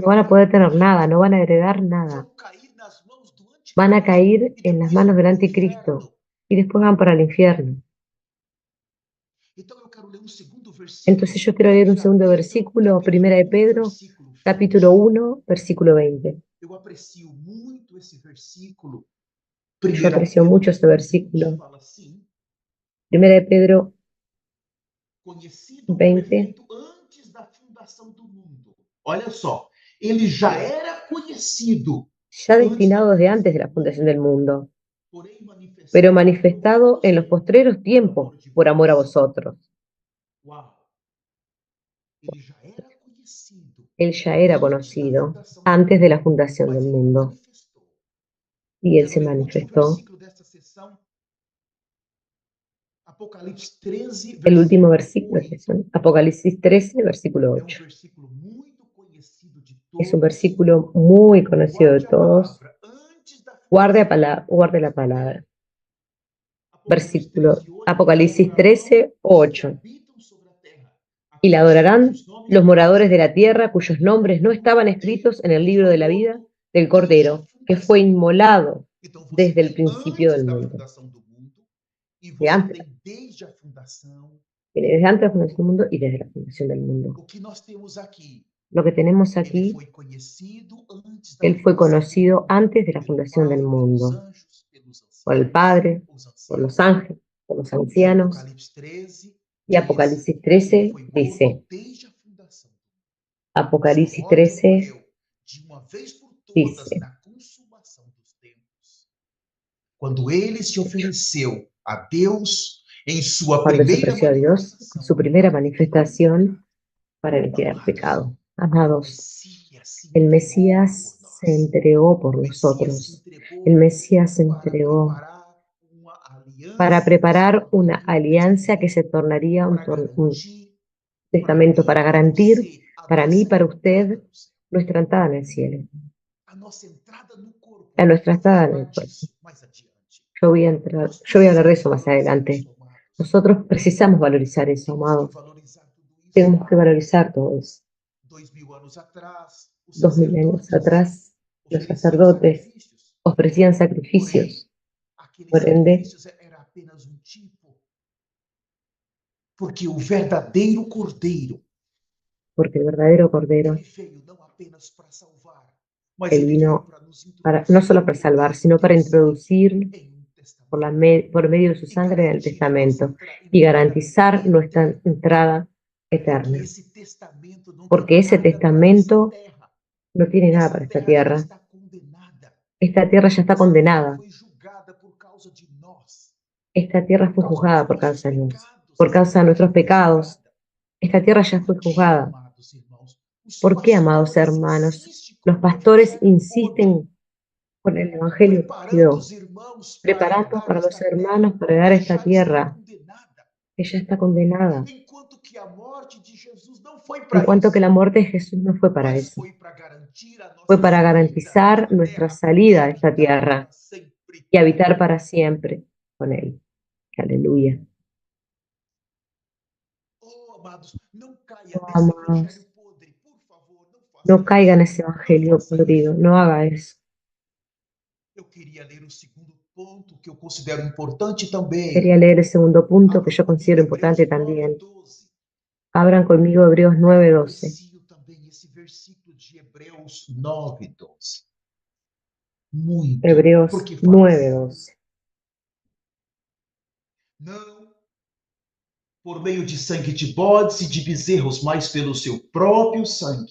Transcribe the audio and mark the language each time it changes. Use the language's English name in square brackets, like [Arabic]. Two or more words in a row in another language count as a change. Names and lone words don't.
[Spanish] no van a herdar poder tener nada, nada, no van a heredar nada. [Portuguese] vão cair nas mãos do [Spanish] Van a [Portuguese] anticristo [Spanish] caer [Portuguese] e [Spanish] en las [Portuguese] depois [Spanish] manos [Portuguese] vão [Spanish] del [Portuguese] para o [Spanish] anticristo [Portuguese] inferno. [Spanish] y después van para el infierno. [Portuguese] Então eu quero ler um segundo [Spanish] Entonces [Portuguese] versículo, [Spanish] yo quiero leer un [Portuguese] 1 [Spanish] segundo [Portuguese] Pedro, [Spanish] versículo, [Portuguese] capítulo [Spanish] Primera de [Portuguese] 1, [Spanish] Pedro, [Portuguese] versículo [Spanish] capítulo [Portuguese] 20. [Spanish] 1, versículo 20. [Portuguese] Eu aprecio muito esse versículo. [Spanish] Yo [Portuguese] 1 [Spanish] aprecio [Portuguese] Pedro [Spanish] mucho este [Portuguese] 1,20 [Spanish] versículo. [Portuguese] fala assim: [Spanish] Primera de Pedro [Portuguese] conhecido o [Spanish] 20. [Portuguese] perfeito antes da fundação do mundo. Olha só, ele já era conhecido [Spanish] Ya [Portuguese] antes da [Spanish] destinado desde antes [Portuguese] fundação [Spanish] de [Portuguese] do [Spanish] la [Portuguese] mundo, [Spanish] fundación del mundo, [Portuguese] porém [Spanish] pero [Portuguese] manifestado por [Spanish] manifestado en los [Portuguese] você, [Spanish] postreros [Portuguese] por [Spanish] tiempos, [Portuguese] amor de [Spanish] por amor a [Portuguese] vós. [Spanish] vosotros. [Portuguese] Uau! Ele já era conhecido [Spanish] Él ya era [Portuguese] antes da [Spanish] conocido [Portuguese] fundação do [Spanish] antes de [Portuguese] mundo, [Spanish] la fundación del [Portuguese] mas ele [Spanish] mundo, [Portuguese] manifestou. [Spanish] y Él [Portuguese] Quero [Spanish] se [Portuguese] ler o último [Spanish] manifestó. [Portuguese] versículo desta sessão, Apocalipse 13, [Spanish] El último versículo versículo es [Portuguese] 8. [Spanish] Apocalipsis 13, versículo [Portuguese] É um [Spanish] 8. [Portuguese] versículo muito conhecido de [Spanish] Es un [Portuguese] todos. [Spanish] versículo muy conocido de [Portuguese] Guarde a [Spanish] todos. [Portuguese] palavra. Antes da fundação do mundo. [Spanish] Guarde la palabra. [Portuguese] Apocalipse [Spanish] Versículo [Portuguese] 13, 8. E [Spanish] Apocalipsis [Portuguese] adorarão [Spanish] 13, [Portuguese] os que [Spanish] 8. [Portuguese] habitam sobre a terra, [Spanish] Y la [Portuguese] aqueles [Spanish] adorarán [Portuguese] cujos nomes [Spanish] los [Portuguese] não [Spanish] moradores de [Portuguese] estão [Spanish] la tierra, [Portuguese] escritos [Spanish] cuyos [Portuguese] no [Spanish] nombres no [Portuguese] livro do [Spanish] estaban [Portuguese] Cordeiro, [Spanish] escritos en el [Portuguese] que [Spanish] libro [Portuguese] foi [Spanish] de la vida [Portuguese] morto [Spanish] del [Portuguese] desde a [Spanish] Cordero, que fue [Portuguese] fundação do mundo. [Spanish] inmolado [Portuguese] Então você [Spanish] desde el [Portuguese] tem [Spanish] principio [Portuguese] antes [Spanish] del [Portuguese] da [Spanish] mundo. [Portuguese] fundação do mundo e [Spanish] De [Portuguese] você [Spanish] antes, [Portuguese] tem desde a fundação. [Spanish] Viene desde antes de la fundación del mundo y desde la fundación del mundo. [Portuguese] O que nós temos aqui, [Spanish] Lo que tenemos [Portuguese] ele [Spanish] aquí, [Portuguese] foi conhecido antes da [Spanish] Él fue [Portuguese] fundação do [Spanish] conocido [Portuguese] mundo, [Spanish] antes de la [Portuguese] pelo [Spanish] fundación del [Portuguese] Pai, pelos [Spanish] mundo, [Portuguese] anjos, pelos [Spanish] por el [Portuguese] anciãos, [Spanish] Padre, [Portuguese] os [Spanish] por los [Portuguese] anciãos. [Spanish] ángeles, por los [Portuguese] E [Spanish] ancianos. [Portuguese] Apocalipse 13 [Spanish] Y [Portuguese] diz [Spanish] Apocalipsis [Portuguese] que ele [Spanish] 13 [Portuguese] foi morto [Spanish] dice, [Portuguese] desde a fundação. Sua [Spanish] Apocalipsis [Portuguese] morte [Spanish] 13 [Portuguese] ocorreu de uma vez por todas [Spanish] dice, [Portuguese] na consumação dos tempos, quando ele se ofereceu a Deus em sua [Spanish] cuando se [Portuguese] primeira [Spanish] ofreció a Dios en [Portuguese] manifestação [Spanish] su primera [Portuguese] para aniquilar o pecado. [Spanish] manifestación para aniquilar el [Portuguese] Amados, [Spanish] pecado. [Portuguese] o [Spanish] Amados, [Portuguese] Messias se [Spanish] el [Portuguese] entregou [Spanish] Mesías [Portuguese] por [Spanish] se [Portuguese] nós. [Spanish] entregó por [Portuguese] O Messias se [Spanish] nosotros. El [Portuguese] entregou [Spanish] Mesías se [Portuguese] para [Spanish] entregó [Portuguese] preparar uma [Spanish] para [Portuguese] aliança que se [Spanish] preparar una [Portuguese] tornaria um [Spanish] alianza que se [Portuguese] testamento, [Spanish] tornaría [Portuguese] para [Spanish] un [Portuguese] garantir para [Spanish] testamento, [Portuguese] mim e [Spanish] para [Portuguese] para garantir você a [Spanish] para mí y [Portuguese] nossa [Spanish] para [Portuguese] entrada [Spanish] usted [Portuguese] no céu, [Spanish] nuestra entrada en el cielo, [Portuguese] a nossa entrada no corpo. [Spanish] a nuestra [Portuguese] Eu vou [Spanish] entrada en [Portuguese] falar [Spanish] el cuerpo. [Portuguese] disso mais adiante. Nós [Spanish] Yo voy a hablar de [Portuguese] precisamos [Spanish] eso más [Portuguese] valorizar [Spanish] adelante. [Portuguese] isso, amados. [Spanish] Nosotros precisamos valorizar eso, [Portuguese] Temos que [Spanish] amados. [Portuguese] valorizar tudo isso. [Spanish] Tenemos que valorizar todo eso. [Portuguese] 2000 anos atrás, os [Spanish] 2000 años [Portuguese] sacerdotes [Spanish] atrás, los [Portuguese] ofereciam [Spanish] sacerdotes [Portuguese] sacrifícios, [Spanish] ofrecían [Portuguese] porém, [Spanish] sacrificios. [Portuguese] aqueles [Spanish] Por ende, [Portuguese] sacrifícios era apenas um tipo, porque o verdadeiro cordeiro, [Spanish] porque el verdadero Cordero, [Portuguese] ele veio não apenas para salvar, mas [Spanish] Él [Portuguese] ele veio [Spanish] vino [Portuguese] para nos [Spanish] no [Portuguese] introduzir [Spanish] solo para [Portuguese] por [Spanish] salvar, [Portuguese] meio do [Spanish] sino para [Portuguese] seu sangue [Spanish] introducir [Portuguese] em um [Spanish] por, [Portuguese] testamento [Spanish] por medio de su [Portuguese] e [Spanish] sangre en el [Portuguese] garantir a nossa [Spanish] testamento y [Portuguese] entrada [Spanish] garantizar nuestra [Portuguese] eterna, [Spanish] entrada [Portuguese] porque [Spanish] eterna. [Portuguese] esse testamento não tem [Spanish] Porque ese [Portuguese] nada para essa [Spanish] testamento [Portuguese] terra. [Spanish] no tiene nada [Portuguese] Essa [Spanish] para esta [Portuguese] terra já [Spanish] tierra. [Portuguese] está condenada. [Spanish] Esta tierra ya está [Portuguese] Essa terra [Spanish] condenada. [Portuguese] foi julgada por causa de nós, [Spanish] Esta tierra [Portuguese] por [Spanish] fue [Portuguese] causa dos [Spanish] juzgada por [Portuguese] nossos [Spanish] causa de Dios. [Portuguese] pecados. [Spanish] Por [Portuguese] Essa [Spanish] causa de [Portuguese] terra já [Spanish] nuestros [Portuguese] foi [Spanish] pecados. [Portuguese] julgada. [Spanish] Esta tierra ya fue [Portuguese] Por quê, [Spanish] juzgada. [Portuguese] amados irmãos? Os [Spanish] ¿Por qué, amados [Portuguese] pastores [Spanish] hermanos? [Portuguese] insistem [Spanish] Los [Portuguese] com o [Spanish] pastores [Portuguese] evangelho podre, [Spanish] insisten con el evangelio [Portuguese] preparando [Spanish] podrido, [Portuguese] os irmãos para [Spanish] preparando [Portuguese] herdar [Spanish] para los [Portuguese] esta terra [Spanish] hermanos para dar [Portuguese] que [Spanish] esta [Portuguese] já está [Spanish] tierra [Portuguese] condenada. [Spanish] ella está condenada, [Portuguese] Enquanto que a morte de Jesus não foi [Spanish] en [Portuguese] para [Spanish] cuanto que [Portuguese] isso, [Spanish] la muerte de Jesús no fue para [Portuguese] mas [Spanish] eso, [Portuguese] foi para garantir a [Spanish] fue [Portuguese] nossa [Spanish] para [Portuguese] saída [Spanish] garantizar [Portuguese] desta [Spanish] nuestra [Portuguese] terra [Spanish] salida [Portuguese] e [Spanish] a esta [Portuguese] habitar [Spanish] tierra [Portuguese] para sempre [Spanish] y [Portuguese] com [Spanish] habitar [Portuguese] Ele. [Spanish] para siempre con Él. Aleluya. [Portuguese] Oh, amados, não caia [Spanish] Oh, [Portuguese] nesse evangelho [Spanish] amados, [Portuguese] podre, por favor, não faça [Spanish] no caiga en [Portuguese] isso. [Spanish] ese [Portuguese] Não [Spanish] evangelio [Portuguese] faça [Spanish] perdido, [Portuguese] isso. [Spanish] no haga eso. [Portuguese] Eu queria ler o segundo ponto que eu considero importante também. [Spanish] Quería leer el segundo punto que [Portuguese] Abra [Spanish] yo [Portuguese] comigo [Spanish] considero [Portuguese] Hebreus [Spanish] importante [Portuguese] 9, [Spanish] también. [Portuguese] 12. [Spanish] Abran conmigo Hebreos [Portuguese] Eu [Spanish] 9:12. [Portuguese] aprecio também esse versículo de Hebreus 9, 12. Muito. [Spanish] Hebreos [Portuguese] Porque fala assim: [Spanish] 9:12. [Portuguese] não por meio de sangue de bodes e de bezerros, mas pelo seu próprio sangue.